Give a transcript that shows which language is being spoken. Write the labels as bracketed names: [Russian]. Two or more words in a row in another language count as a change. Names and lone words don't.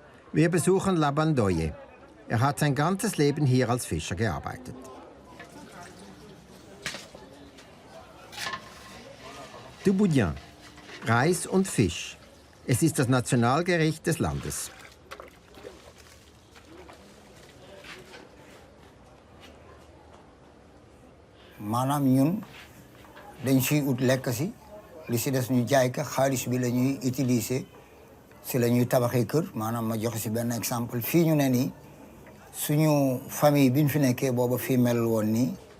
[German] Wir besuchen Labandoye. Er hat sein ganzes Leben hier als Fischer gearbeitet. Du Boudin, Reis und Fisch. Es ist das Nationalgericht des Landes. [Wolof] maanaam ñun dañ siy ut lekk si li si des ñu jaay ka xaalis bi la ñuy utiliser si la ñuy tabaxee kër maanaam ma joxe si benn exemple fii ñu ne nii suñu famille bi ñu fi nekkee booba fii mel woon nii